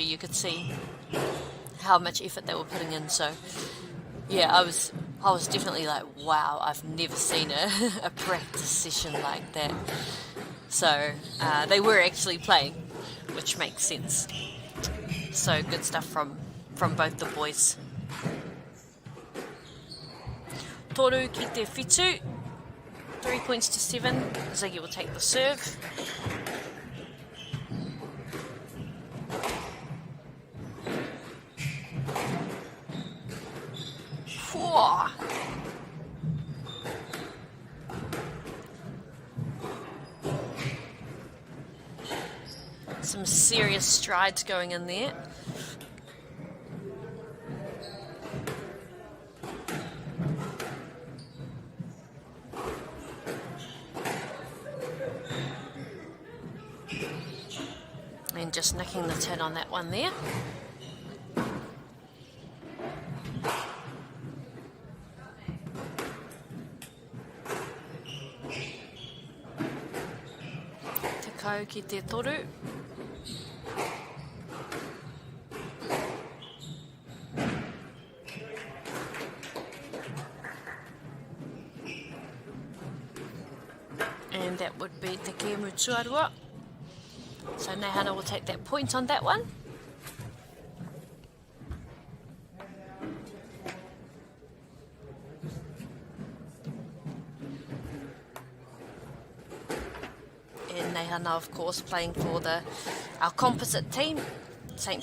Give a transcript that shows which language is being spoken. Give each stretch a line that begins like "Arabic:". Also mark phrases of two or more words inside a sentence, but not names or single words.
English: You could see how much effort they were putting in. So, yeah, I was definitely like, wow, I've never seen a practice session like that. So, they were actually playing, which makes sense. So, good stuff from both the boys.
Māori: Toru ki te whitu,
English: 3 points to 7. Ziggy will take the serve. Whoa. Some serious strides going in there. And just nicking the tin on that one there.
Māori: Te kau ki te toru.
English: And that would be
Māori: te kēmu tuarua.
English: So Neihana will take that point on that one. And Neihana, of course, playing for our composite team, St.